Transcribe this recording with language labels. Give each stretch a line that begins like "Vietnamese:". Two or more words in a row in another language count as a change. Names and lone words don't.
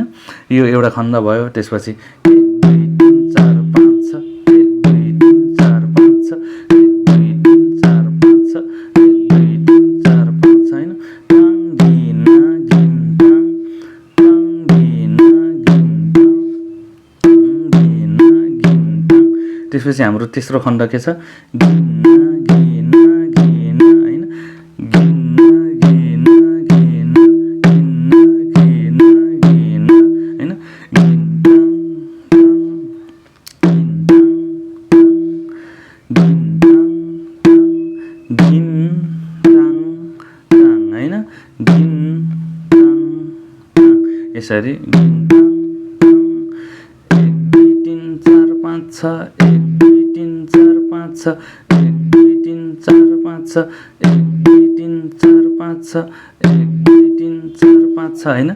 Nepali: यो एउटा खण्ड भयो। त्यसपछि 1 2 3 4 5 6 1 2 3 4 5 6 1 2 3 4 5 6 1 2 3 4 5 6 हैन। ताङ घिना घिन्ताङ ताङ घिना घिन्ताङ घिना घिन्ताङ। त्यसपछि हाम्रो तेस्रो खण्ड के छ घिना घिना घिना हैन। घिना घिना घिना घिना घिना घिना हैन। घिन्ताङ यसरी 1 2 3 4 5 6 1 2 3 4 5 6 1 2 3 4 5 6 1 2 3 4 5 6 1 2 3 4 5 6 हैन।